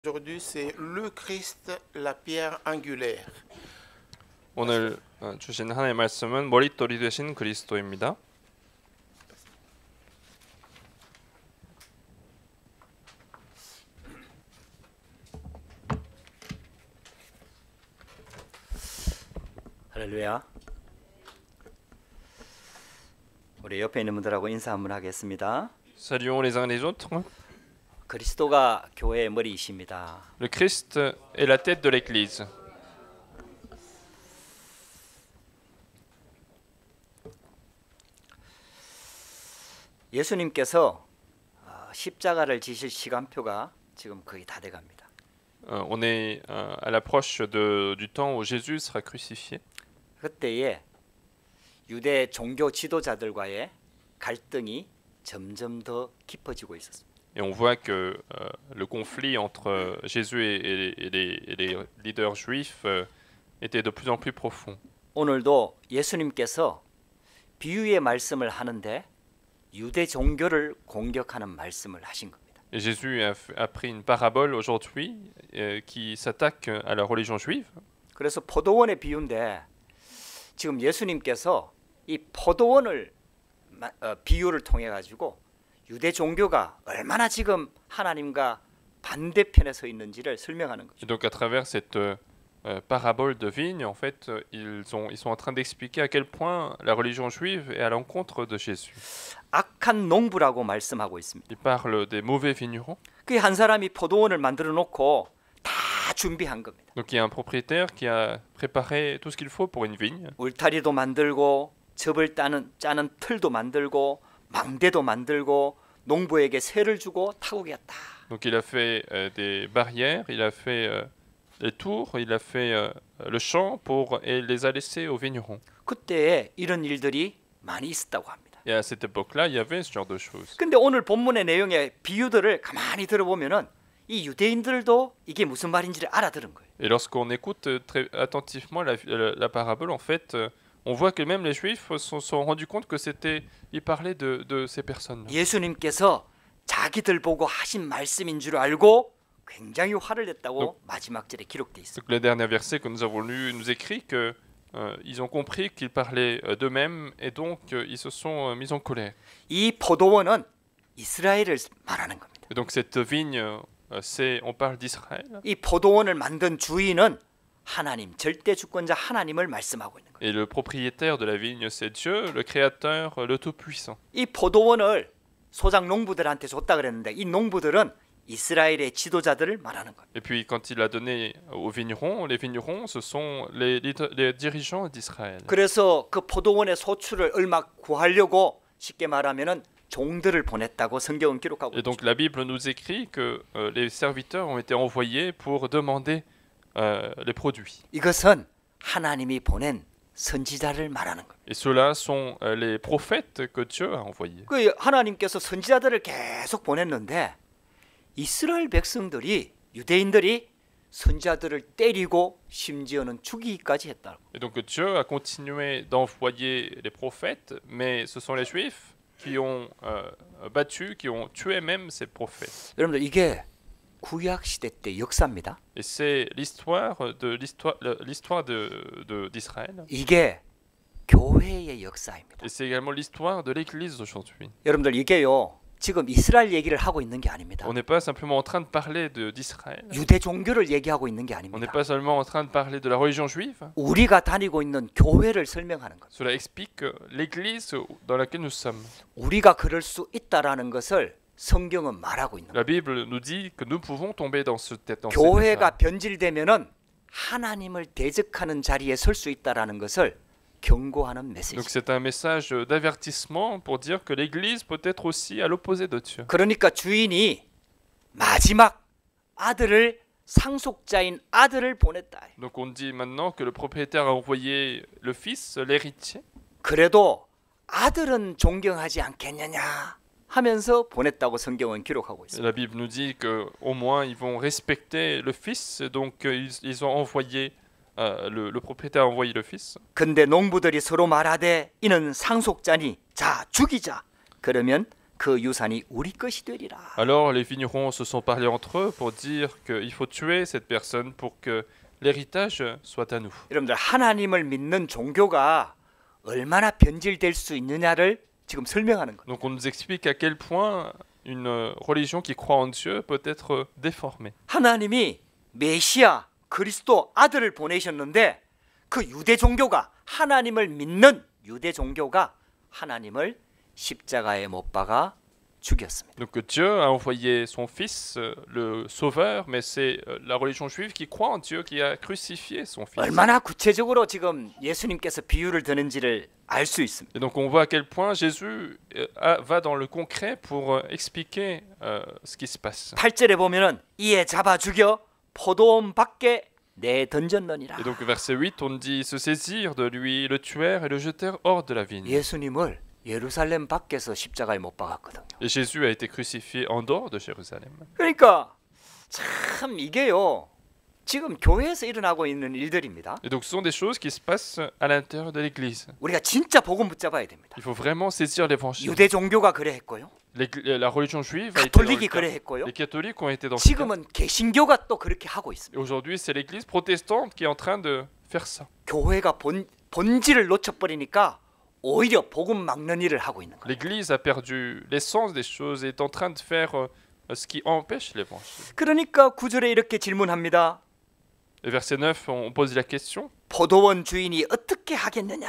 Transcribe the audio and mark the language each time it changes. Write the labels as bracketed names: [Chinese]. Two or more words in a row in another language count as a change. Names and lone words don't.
[French] Aujourd'hui, c'est le Christ, la pierre angulaire. [Korean] 오늘 주신 하나님의 말씀은 머릿돌이 되신 그리스도입니다. 할렐루야. 우리 옆에 있는 분들하고 인사 한번 하겠습니다. [French] Saluons les uns les autres. [Korean] 그리스도가 교회의 머리이십니다. [French] Le Christ est la tête de l'Église. [Korean] 예수님께서 십자가를 지실 시간표가 지금 거의 다 돼갑니다. [French] On est à l'approche du temps où Jésus sera crucifié. [Korean] 그때에 유대 종교 지도자들과의 갈등이 점점 더 깊어지고 있었습니다. [French] Et on voit que le conflit entre Jésus et les leaders juifs était de plus en plus profond. [Korean] 오늘도 예수님께서 비유의 말씀을 하는데 유대 종교를 공격하는 말씀을 하신 겁니다. [French] Et Jésus a pris une parabole aujourd'hui qui s'attaque à la religion juive. [Korean] 그래서 포도원의 비유인데 지금 예수님께서 이 포도원을 비유를 통해 가지고 유대 종교가 얼마나 지금 하나님과 반대편에 서 있는지를 설명하는 거죠. [French] Et donc à travers cette parabole de vigne, en fait, ils sont en train d'expliquer à quel point la religion juive est à l'encontre de Jésus. [Korean] 악한 농부라고 말씀하고 있습니다. [French] Il parle des mauvais vignerons. [Korean] 그 한 사람이 포도원을 만들어 놓고 다 준비한 겁니다. [French] Donc il y a un propriétaire qui a préparé tout ce qu'il faut pour une vigne. [Korean] 울타리도 만들고 즙을 짜는 틀도 만들고 망대도 만들고 농부에게 세를 주고 타국이었다. [French] Donc il a fait des barrières, il a fait les tours, il a fait le champ et les a laissés aux vignerons. [Korean] 그때 이런 일들이 많이 있었다고 합니다. [French] Et à cette époque-là, il y avait ce genre de choses. [Korean] 근데 오늘 본문의 내용의 비유들을 가만히 들어보면은 이 유대인들도 이게 무슨 말인지를 알아들은 거예요. [French] Et lorsqu'on écoute très attentivement la parabole, en fait, on voit que même les Juifs se sont rendus compte que il parlait de ces personnes. [Korean] 예수님께서 자기들 보고 하신 말씀인 줄 알고 굉장히 화를 냈다고 마지막 절에 기록돼 있어요. [French] Donc le dernier verset que nous avons lu nous écrit que ils ont compris qu'ils parlaient d'eux-mêmes et donc ils se sont mis en colère. [Korean] 이 포도원은 이스라엘을 말하는 겁니다. [French] Et donc cette vigne, on parle d'Israël. [Korean] 이 포도원을 만든 주인은 하나님, 절대 주권자 하나님을 말씀하고 있는 거예요. [French] Et le propriétaire de la vigne, c'est Dieu, le créateur, le tout-puissant. [Korean] 이 포도원을 소작 농부들한테 줬다 그랬는데 이 농부들은 이스라엘의 지도자들을 말하는 거예요. [French] Et puis quand il a donné aux vignerons, les vignerons, ce sont les dirigeants d'Israël. [Korean] 그래서 그 포도원의 소출을 얼마 구하려고 쉽게 말하면은 종들을 보냈다고 성경은 기록하고 [French] Et donc la Bible nous écrit que les serviteurs ont été envoyés pour demander les produits. [Korean] 이것은 하나님이 보낸 선지자를 말하는 거예요. [French] Et ceux-là sont les prophètes que Dieu a envoyés. [Korean] 그 하나님께서 선지자들을 계속 보냈는데 이스라엘 백성들이 유대인들이 선지자들을 때리고 심지어는 죽이기까지 했다고. [French] Et donc Dieu a continué d'envoyer les prophètes, mais ce sont les Juifs qui ont battu, qui ont tué même ces prophètes. [Korean] 여러분들 이게 구약 시대 때 역사입니다. [French] Et c'est l'histoire d'Israël. [Korean] 이게 교회의 역사입니다. [French] Et c'est également l'histoire de l'Église d'aujourd'hui. [Korean] 여러분들 이게요. 지금 이스라엘 얘기를 하고 있는 게 아닙니다. [French] On n'est pas simplement en train de parler d'Israël. [Korean] 유대 종교를 얘기하고 있는 게 [French] On n'est [Korean] 아닙니다. [French] pas seulement en train de parler de la religion juive. [Korean] 우리가 다니고 있는 교회를 설명하는 것. [French] Cela explique l'Église dans laquelle nous sommes. [Korean] 우리가 그럴 수 있다라는 것을 성경은 말하고 있는 [French] La [Korean] 거예요. [French] Bible nous dit que nous pouvons tomber dans cet état. [Korean] 교회가 변질되면은 하나님을 대적하는 자리에 설 수 있다라는 것을 경고하는 메시지. [French] Donc c'est un message d'avertissement pour dire que l'Église peut être aussi à l'opposé de Dieu. [Korean] 그러니까 주인이 마지막 아들을 상속자인 아들을 보냈다. [French] Donc on dit maintenant que le propriétaire a envoyé le fils, l'héritier. [Korean] 그래도 아들은 존경하지 않겠느냐 하면서 보냈다고 성경은 기록하고 있습니다. [French] La Bible nous dit que au moins ils vont respecter le fils, donc ils ont envoyé le propriétaire a envoyé le fils. [Korean] 근데 농부들이 서로 말하되 이는 상속자니 자 죽이자. 그러면 그 유산이 우리 것이 되리라. [French] Alors les vignerons se sont parlé entre eux pour dire qu'il faut tuer cette personne pour que l'héritage soit à nous. [Korean] 여러분들 하나님을 믿는 종교가 얼마나 변질될 수 있느냐를 지금 설명하는 거예요. [French] Donc on nous explique à quel point une religion qui croit en Dieu peut être déformée. [Korean] 하나님이 메시아 그리스도 아들을 보내셨는데 그 유대 종교가 하나님을 믿는 유대 종교가 하나님을 십자가에 못 박아 죽였습니다. [French] Donc Dieu a envoyé son Fils, le Sauveur, mais c'est la religion juive qui croit en Dieu qui a crucifié son Fils. [Korean] 얼마나 구체적으로 지금 예수님께서 비유를 드는지를 알 수 있습니다. [French] Et donc on voit à quel point Jésus va dans le concret pour expliquer ce qui se passe. [Korean] 8절에 보면은 이에 잡아 죽여 포도원 밖에 내 던졌느니라. [French] Et donc verset 8, on dit se saisir de lui, le tuèrent et le jetèrent hors de la vigne. [Korean] 예수님을 예루살렘 밖에서 십자가에 못 박았거든요. [French] Et Jésus a été crucifié en dehors de Jérusalem. [Korean] 그러니까 참 이게요. 지금 교회에서 일어나고 있는 일들입니다. [French] Et donc ce sont des choses qui se passent à l'intérieur de l'Église. [Korean] 우리가 진짜 복음 붙잡아야 됩니다. [French] Il faut vraiment saisir l'Évangile. [Korean] 유대 종교가 그래 했고요. [French] La religion juive a été dans le [Korean] 가톨릭이 그래 [French] cas. [Korean] 했고요. [French] Les catholiques ont été dans ce cas. [Korean] 지금은 개신교가 또 그렇게 하고 [French] Et [Korean] 있습니다. [French] aujourd'hui, c'est l'Église protestante qui est en train de faire ça. [Korean] 교회가 본질을 놓쳐버리니까 오히려 복음 막는 일을 하고 있는 거예요. [French] L'Église a perdu l'essence des choses et est en train de faire ce qui empêche l'Évangile. [Korean] 그러니까 9절에 이렇게 질문합니다. [French] Et verset 9, on pose la question. [Korean] 포도원 주인이 어떻게 하겠느냐?